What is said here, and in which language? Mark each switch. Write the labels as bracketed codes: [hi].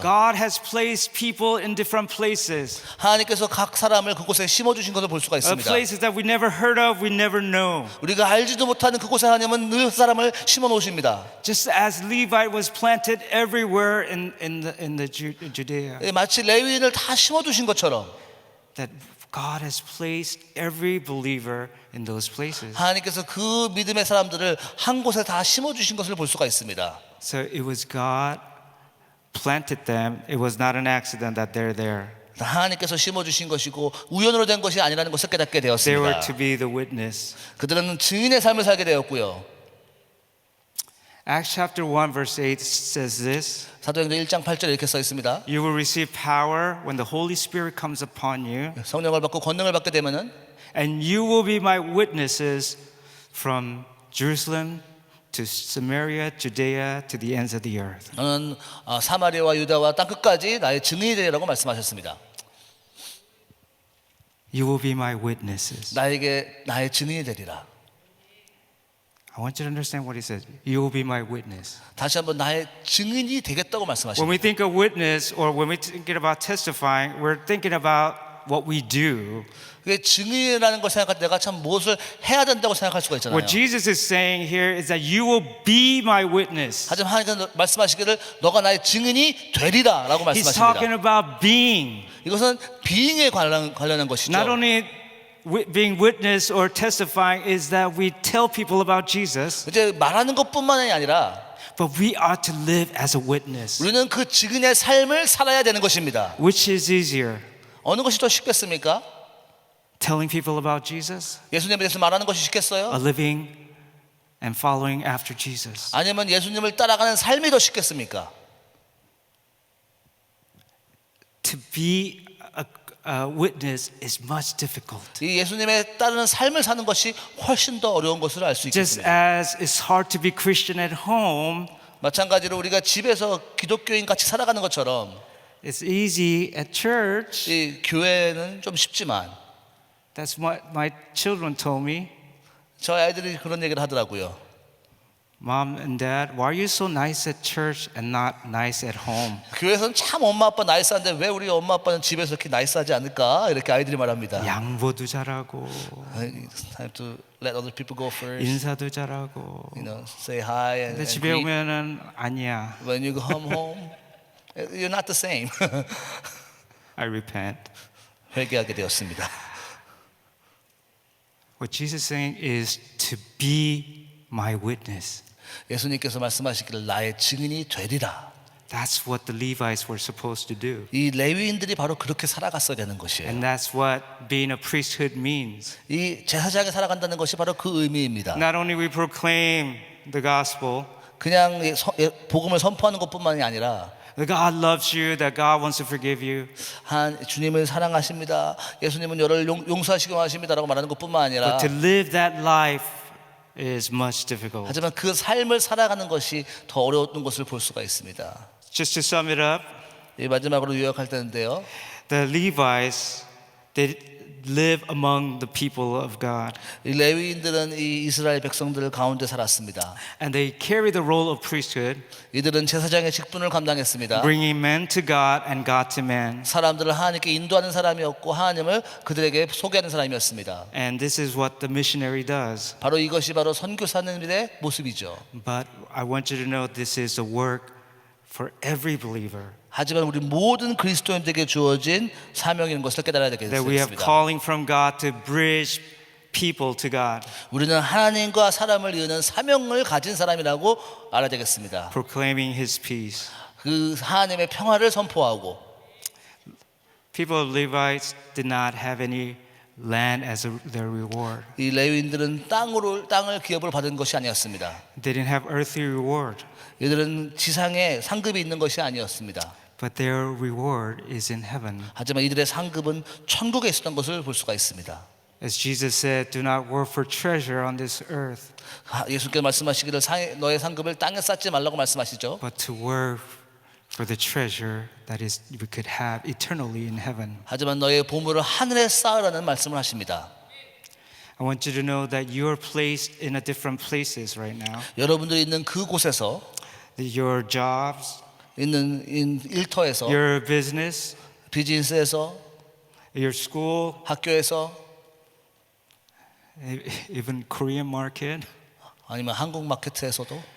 [en] God has placed people in different places, [ko] 하나님께서 각 사람을 그곳에 심어주신 것을 볼 수가 있습니다. [en] places that we never heard of, we never know. [ko] 우리가 알지도 못하는 그곳에 하나님은 늘 사람을 심어 놓으십니다. [en] Just as Levite was planted everywhere in the Judea, [ko] 마치 레위인을 다 심어 두신 것처럼 [en] that God has placed every believer in those places. [ko] 하나님께서 그 믿음의 사람들을 한 곳에 다 심어 주신 것을 볼 수가 있습니다. [en] So it was God planted them. It was not an accident that they're there. [ko] 하나님께서 심어 주신 것이고 우연으로 된 것이 아니라는 것을 깨닫게 [en] They were [ko] 되었습니다. [en] to be the witness. [ko] 그들은 증인의 삶을 살게 되었고요. [en] Acts chapter 1 verse 8 says this. [ko] 사도행전 1장 8절에 이렇게 써 있습니다. [en] You will receive power when the Holy Spirit comes upon you, [ko] 성령을 받고 권능을 받게 되면은 [en] and you will be my witnesses from Jerusalem to Samaria, Judea, to the ends of the earth. [ko] 너는 사마리아와 유다와 땅 끝까지 나의 증인이 되리라고 말씀하셨습니다. [en] You will be my witnesses. [ko] 나에게 나의 증인이 되리라. [en] I want you to understand what he says. You will be my witness. [ko] 다시 한번 나의 증인이 되겠다고 [en] When [ko] 말씀하십니다. [en] we think of witness or when we're thinking about testifying, we're thinking about what we do. [ko] 그게 증인이라는 걸 생각할 때 내가 참 무엇을 해야 된다고 생각할 수가 있잖아요. [en] What Jesus is saying here is that you will be my witness. [ko] 하지만 하나님께서 말씀하시기를 너가 나의 증인이 되리라라고 [en] He's talking [ko] 말씀하십니다. [en] about being. [ko] 이것은 being에 관련한 것이죠. [en] Not only being witness or testifying is that we tell people about Jesus, [ko] 이제 말하는 것뿐만이 아니라 [en] but we ought to live as a witness. [ko] 우리는 그 증인의 삶을 살아야 되는 것입니다. [en] Which is easier? [ko] 어느 것이 더 쉽겠습니까? [en] Telling people about Jesus? [ko] 예수님에 대해서 말하는 것이 쉽겠어요? [en] Or living and following after Jesus? [ko] 아니면 예수님을 따라가는 삶이 더 쉽겠습니까? [en] To be a witness is much difficult. [ko] 이 예수님에 따르는 삶을 사는 것이 훨씬 더 어려운 것을 알 수 [en] Just [ko] 있겠습니다. [en] as it's hard to be Christian at home, [ko] 마찬가지로 우리가 집에서 기독교인 같이 살아가는 것처럼 [en] it's easy at church. [ko] 이 교회는 좀 쉽지만 [en] That's what my children told me. [ko] 저희 아이들이 그런 얘기를 하더라고요. [en] Mom and Dad, why are you so nice at church and not nice at home? [ko] 교회에서는 참 엄마 아빠 나이스한데 왜 우리 엄마 아빠는 집에서 이렇게 나이스하지 않을까? 이렇게 아이들이 말합니다. 양보도 잘하고 [en] Time to let other people go first. [ko] 인사도 잘하고. [en] You know, say hi and [ko] 근데 집에 [en] greet. [ko] 오면은 아니야. [en] When you come home, you're not the same. I repent. [ko] 회개하게 되었습니다. [en] What Jesus is saying is to be my witness. [ko] 예수님께서 말씀하시기를 나의 증인이 되리라. [en] That's what the Levites were supposed to do. [ko] 이 레위인들이 바로 그렇게 살아갔어야 되는 것이에요. [en] And that's what being a priesthood means. [ko] 이 제사장에 살아간다는 것이 바로 그 의미입니다. [en] Not only we proclaim the gospel, [ko] 그냥 복음을 선포하는 것뿐만이 아니라 [en] that God loves you, that God wants to forgive you, [ko] 주님을 사랑하십니다. 예수님은 너를 용서하시기 원하십니다라고 말하는 것뿐만 아니라 [en] but to live that life is much difficult. [ko] 하지만 그 삶을 살아가는 것이 더 어려운 것을 볼 수가 있습니다. [en] Just to sum it up, [ko] 이 마지막으로 요약할 때인데요. [en] the Levites, they live among the people of God. [ko] 이 레위인들은 이 이스라엘 백성들 가운데 살았습니다. [en] And they carry the role of priesthood, [ko] 이들은 제사장의 직분을 감당했습니다. [en] bringing men to God and God to men. [ko] 사람들을 하나님께 인도하는 사람이었고 하나님을 그들에게 소개하는 사람이었습니다. [en] And this is what the missionary does. [ko] 바로 이것이 바로 선교사님들의 모습이죠. [en] But I want you to know this is a work for every believer. [ko] 하지만 우리 모든 그리스도인들에게 주어진 사명인 것을 깨달아야 [en] That we have [ko] 되겠습니다. [en] calling from God to bridge people to God, [ko] 우리는 하나님과 사람을 이루는 사명을 가진 사람이라고 알아야 되겠습니다. [en] proclaiming His peace. [ko] 그 하나님의 평화를 선포하고 [en] People of Levites did not have any land as their reward. [ko] 이 레위인들은 땅을 기업으로 받은 것이 아니었습니다. [en] They didn't have earthly reward, [ko] 이들은 지상에 상급이 있는 것이 아니었습니다. [en] but their reward is in heaven. [ko] 하지만 이들의 상급은 천국에 있었던 것을 볼 수가 있습니다. [en] As Jesus said, do not work for treasure on this earth, [ko] 예수께서 말씀하시기를 너의 상급을 땅에 쌓지 말라고 말씀하시죠. [en] but to work for the treasure that is we could have eternally in heaven. [ko] 하지만 너의 보물을 하늘에 쌓으라는 말씀을 하십니다. [en] I want you to know that you are placed in a different places right now. [ko] 여러분들이 있는 그곳에서 [en] Your jobs, [ko] 있는 일터에서 [en] your business, [ko] 비즈니스에서 [en] your school, [ko] 학교에서 [en] even Korean market, [ko] 아니면 한국 마케트에서도